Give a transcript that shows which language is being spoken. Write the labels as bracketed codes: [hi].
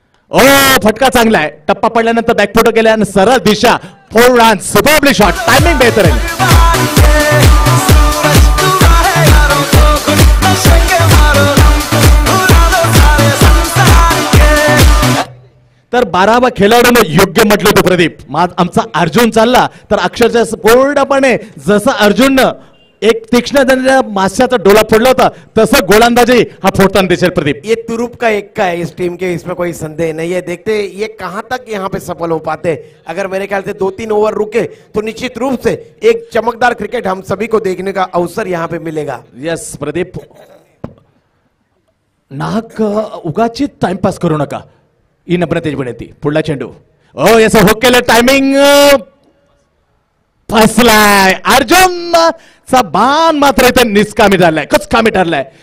[mr] ओ फटका चांगला आहे. टप्पा पडल्यानंतर बॅकफुट गेल्या आणि सरळ दिशा 4 रन, सुपरबली शॉट, टायमिंग बेहतर आहे. [hi] सूरज डूबा है यारो, लोग नशे के मारो, भुला दो सारे संसार के. [mr] तर 12वा खेळाडूने योग्य म्हटलं होतं प्रदीप. आमचा अर्जुन चालला तर अक्षरशः पूर्णपणे जसं अर्जुननं एक तीक्ष्ण मास्याचा डोला फोडला होता तसं गोलंदाजी हा फोडताना दिसेल. प्रदीप [hi] ये तुरुप का एक का है इस टीम के, इसमें कोई संदेह नहीं है. देखते ये कहां तक यहाँ पे सफल हो पाते. अगर मेरे ख्याल से 2-3 ओवर रुके तो निश्चित रूप से एक चमकदार क्रिकेट हम सभी को देखने का अवसर यहाँ पे मिलेगा. [mr] यस प्रदीप, नाक उगाची टाइमपास करू नका. ही नम्रतेची विनंती. पुढला चेंडू, ओ यस हो केलं, टायमिंग फसलाय. अर्जुनचा बाण मात्र इथे निष्कामी झालाय, कचकामी ठरलाय.